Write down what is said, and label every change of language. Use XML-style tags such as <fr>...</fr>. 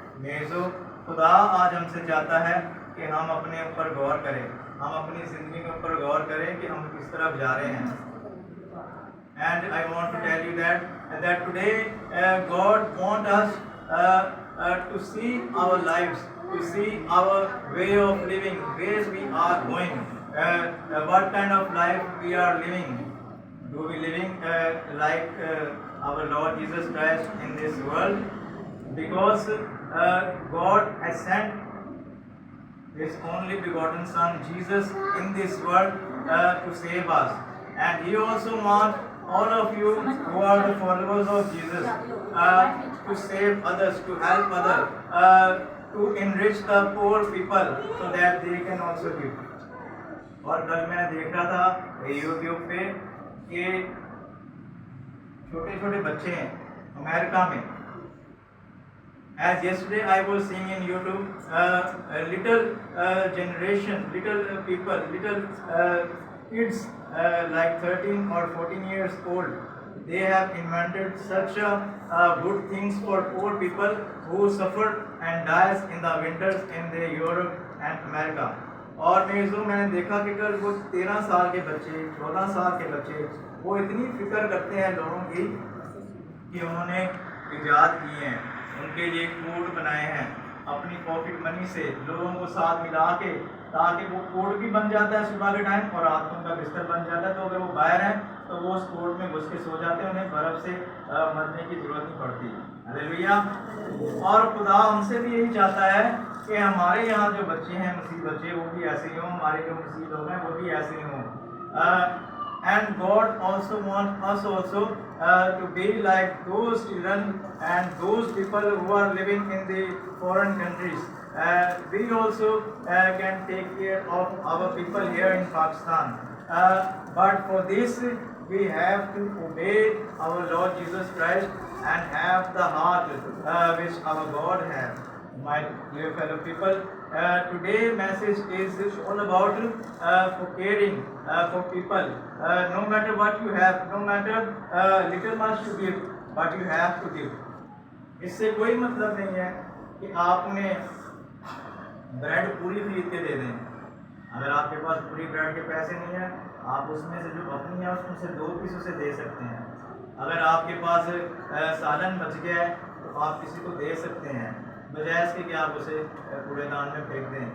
<hi>मेजो खुदा आज हमसे चाहता है कि हम अपने ऊपर गौर करें, हम अपनी ज़िंदगी के ऊपर गौर करें कि हम किस तरफ जा रहे हैं।</hi> <en>And I want to tell you that today God wants us to see our lives, to see our way of living, where we are going, what kind of life we are living. Do we living like our Lord Jesus Christ in this world? Because God has sent His only begotten Son Jesus in this world to save us, and He also wants all of you who are the followers of Jesus to save others, to help others, to enrich the poor people so that they can also give.</en> <hi>और कल मैं देख रहा था YouTube पे कि छोटे छोटे बच्चे हैं अमेरिका में।</hi> <en>As yesterday I was seeing in YouTube, little generation, little people, little kids like 13 or 14 years old, they have invented such good things for poor people who suffer and dies in the winters in the Europe and America.</en> <hi>और मैंने देखा कि कल वो 13 साल के बच्चे, 14 साल के बच्चे, वो इतनी फिक्र करते हैं लोगों की कि उन्होंने इजाद किए हैं, उनके लिए कोड बनाए हैं अपनी पॉकेट मनी से, लोगों को साथ मिला के, ताकि वो कोड भी बन जाता है सुबह के टाइम और रात को उनका बिस्तर बन जाता है। तो अगर वो बाहर हैं तो वो उस कोड में घुस के सो जाते हैं, उन्हें बर्फ़ से मरने की ज़रूरत नहीं पड़ती। हालेलुया। और खुदा हमसे भी यही चाहता है कि हमारे यहाँ जो बच्चे हैं, मसीह बच्चे, वो भी ऐसे ही हों, हमारे जो मसीह लोग हैं वो भी ऐसे ही हों।</hi> <en>And God also wants us also to be like those children and those people who are living in the foreign countries. We also can take care of our people here in Pakistan. But for this, we have to obey our Lord Jesus Christ and have the heart which our God has. My dear fellow people, today's message is all about for caring for people. No matter what you have, no matter little much to give, but you have to give.</en> <hi>इससे कोई मतलब नहीं है कि आप उन्हें bread पूरी खरीद के दे दें। अगर आपके पास पूरी ब्रेड के पैसे नहीं हैं, आप उसमें से जो अपनी है उसमें से 2 पीस उसे दे सकते हैं। अगर आपके पास सालन बच गया है तो आप किसी को दे सकते हैं, बजाय इसके कि आप उसे कूड़ेदान में फेंक दें।</hi>